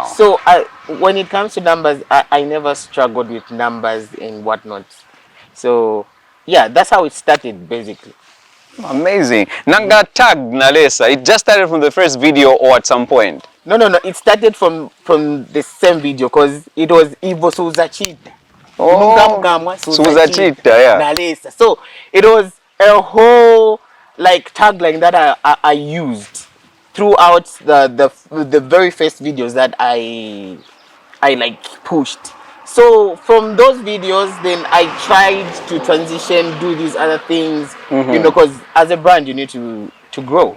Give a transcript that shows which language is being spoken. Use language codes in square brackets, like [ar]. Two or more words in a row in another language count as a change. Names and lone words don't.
[en] So when it comes to numbers, I never struggled with numbers and whatnot. So yeah, that's how it started basically. Amazing. Nanga tag Nalesa. It just started from the first video or at some point? No. It started from the same video because it was Ivo Suzachita. Oh, Suzachita, yeah. Nalesa. So it was a whole like tagline that I used throughout the very first videos that I like pushed. So from those videos, then I tried to transition, do these other things, you know, because as a brand you need to grow.